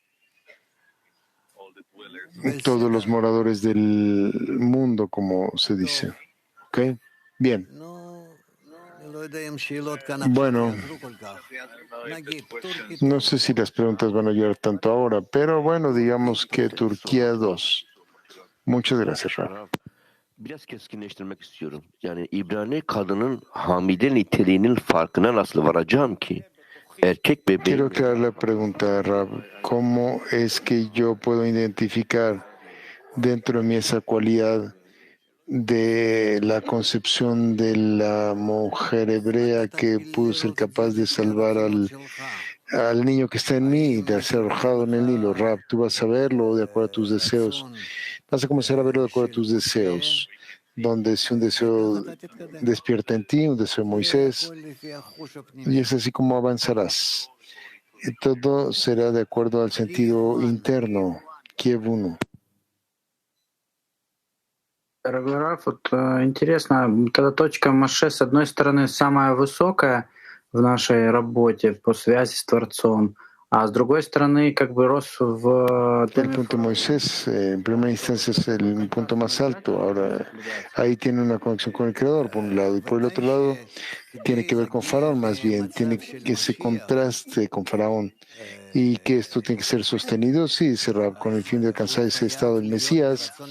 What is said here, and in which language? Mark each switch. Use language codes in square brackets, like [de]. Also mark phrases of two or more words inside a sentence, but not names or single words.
[es] Todos los moradores del mundo, como se dice. ¿Ok? Bien. Bueno, no sé si las preguntas van a ayudar tanto ahora, pero bueno, digamos que Turquía 2. Muchas gracias, Rab. [tr] Biraz keskinleştirmek istiyorum. Yani İbrani kadının hamile niteliğinin farkına nasıl varacağım ki? Erkek bebeğin... [es] Quiero aclarar la pregunta, Rab. ¿Cómo es que yo puedo identificar dentro de mí esa cualidad de la concepción de la mujer hebrea que pudo ser capaz de salvar al niño que está en mí, de ser arrojado en el Nilo? Rab, tú vas a verlo de acuerdo a tus deseos. Vas a comenzar a verlo de acuerdo a tus deseos, donde si un deseo despierta en ti, un deseo de Moisés, y es así como avanzarás. Y todo será de acuerdo al sentido interno, Kiev 1. [ru] Дорогой Раф, вот интересно, вот эта точка Моше, с одной стороны, самая высокая в нашей работе по связи с Творцом, а с другой стороны, как бы рос в... [es] El punto Moisés, en primera instancia, es el punto más alto. Ahora, ahí tiene una conexión con el Creador, por un lado, y por el otro lado, tiene que ver con Faraón, más bien, tiene que ese contraste con Faraón. Y que esto tiene que ser sostenido, sí, Rab, con el fin de alcanzar ese estado del Mesías.